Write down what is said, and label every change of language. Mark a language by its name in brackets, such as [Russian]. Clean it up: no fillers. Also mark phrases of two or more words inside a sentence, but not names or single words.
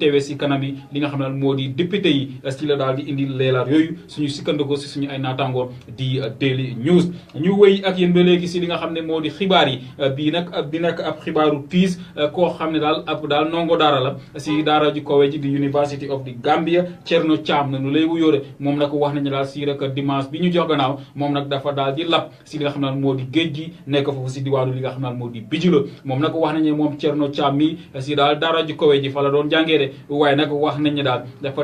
[Wolof] teewee si kanam yi li nga xam ne daal moo di député yi si la daal di indi leelaat yooyu suñu sikkandikoo si suñu ay naataangoo di Daily News ñu wëy ak yéen ba léegi si li nga xam ne moo di xibaar yi bii nag bi nekk ab xibaaru tiis koo xam ne daal ab daal ndongo daara la si daara ju kawe ji di University of the Gambia Thierno Cham na nu lay wuyóore moom nag wax nañu daal si rek dimanche bi ñu jox gannaaw moom nag dafa daal di lab si li nga xam ne moo di géej gi nekk foofu si diwaanu li nga xam ne moo di Bijilo moom nag wax nañu moom Thierno Cham mi si daal daara ju kawe ji fa la doon jàngee de waaye nag wax nañu daal dafa